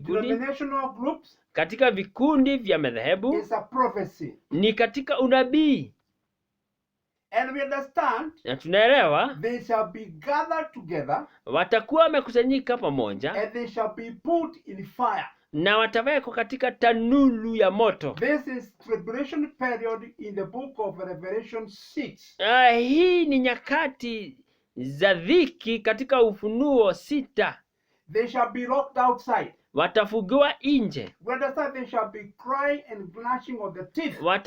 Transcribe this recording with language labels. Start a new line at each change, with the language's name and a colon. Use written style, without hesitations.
English: Denominational groups.
Swahili: Katika vikundi vya madhehebu.
English: It's a prophecy.
Swahili: Ni katika unabii.
English: And we understand,
Swahili: na tunaelewa,
English: they shall be gathered together,
Swahili: watakuwa wamekusanyika pamoja,
English: and they shall be put in fire,
Swahili: na watawekwa katika tanuru ya moto.
English: This is tribulation period in the book of Revelation 6.
Swahili: Hii ni nyakati za dhiki katika Ufunuo 6.
English: They shall be locked outside.
Swahili: Watafungiwa nje.
English: We understand they shall be crying and gnashing of the teeth.